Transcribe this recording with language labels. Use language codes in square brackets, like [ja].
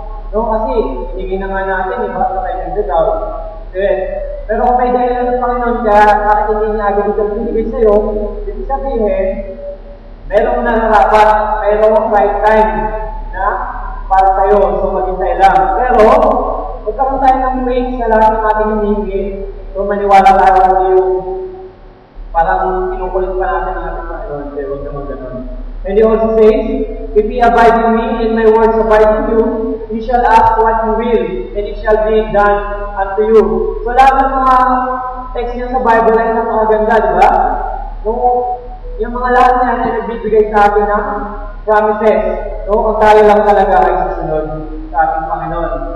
[tl] No, kasi hindi na nga natin, iba sa tayo nag-doubt. Pero kung may dahilan ng Panginoon ka, bakit hindi niya agad ito binigay sa'yo, ibig sabihin, merong nararapat, merong [en] right time [tl] na para sa'yo, so maghintay lang. Pero, magkaroon tayo ng faith sa lahat ng ating hinihingi, so maniwala tayo yung parang kinukulit pa natin ang ating Panginoon, pero huwag naman ganun. [en] And he also says, if ye abide in me, and my words abide in you, ye shall ask what you will, and it shall be done unto you. [tl] So lahat ng mga text niya sa Bible ay napakaganda, di ba? So, yung mga lahat niya ay nagbibigay sa atin ng promises. So, kung tayo lang talaga ay susunod sa ating Panginoon.